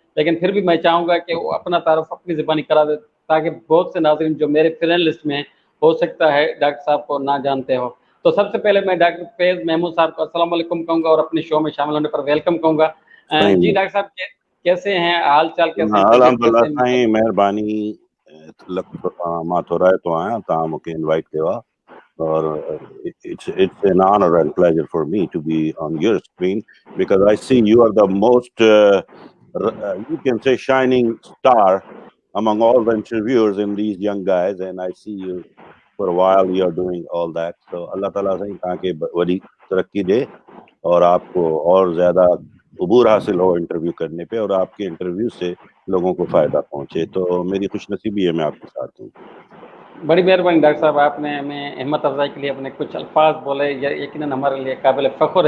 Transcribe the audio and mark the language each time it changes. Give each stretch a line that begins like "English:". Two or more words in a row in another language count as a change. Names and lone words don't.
Urdu: لیکن پھر بھی میں چاہوں گا کہ وہ اپنا تعارف اپنی زبانی کرا دے، تاکہ بہت سے ناظرین جو میرے
English: friend list
Urdu: میں ہیں، ہو سکتا ہے ڈاکٹر صاحب کو نہ جانتے ہو. تو سب سے پہلے میں ڈاکٹر فیض محمود صاحب کو
Arabic: السلام علیکم
Urdu: کہوں گا اور اپنے شو میں شامل ہونے پر ویلکم کہوں گا. جی ڈاکٹر صاحب کیسے ہیں؟ حال چال کیسے ہیں؟ طبیعت अल्हम्दुलिल्लाह کیسے ہے?
Sindhi: साईं मेहरबानी लख मां थोराए तो आया तव्हां मूंखे इनवाइट कयो आहे और
English: it's an honor and pleasure for me to be on your screen because I see you are the most you can say shining star among all the interviewers in these young guys and I see you for a while you are doing all that so Allah Taala
Sindhi: साईं तव्हांखे वॾी तरक्की दे
Urdu: اور آپ کو اور زیادہ عبور حاصل ہو انٹرویو کرنے پہ اور آپ کے انٹرویو سے لوگوں کو فائدہ پہنچے تو میری خوش نصیبی ہے میں آپ کے ساتھ ہوں. بڑی مہربانی ڈاکٹر صاحب، آپ نے ہمیں ہمت افزائی کے لیے اپنے کچھ الفاظ بولے، یقیناً ہمارے لیے قابل فخر ہے.